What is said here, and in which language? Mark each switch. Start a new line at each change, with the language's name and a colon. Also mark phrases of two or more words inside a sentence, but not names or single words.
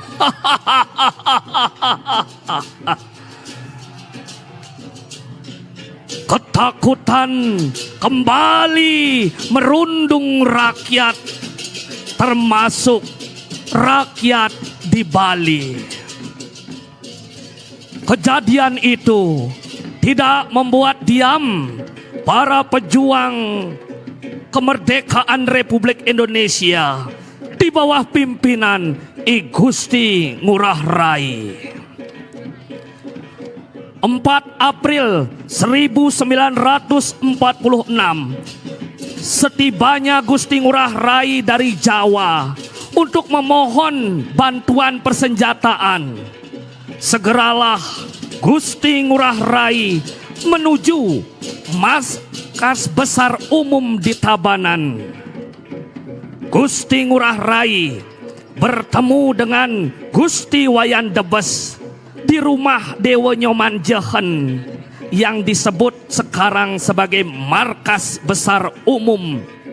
Indonesian: Ketakutan kembali merundung rakyat, termasuk rakyat di Bali. Kejadian itu tidak membuat diam para pejuang kemerdekaan Republik Indonesia di bawah pimpinan I Gusti Ngurah Rai. 4 April 1946, setibanya Gusti Ngurah Rai dari Jawa untuk memohon bantuan persenjataan, segeralah Gusti Ngurah Rai menuju Markas Besar Umum di Tabanan. Gusti Ngurah Rai bertemu dengan Gusti Wayan Debes di rumah Dewa Nyoman Jehen yang disebut sekarang sebagai Markas Besar Umum.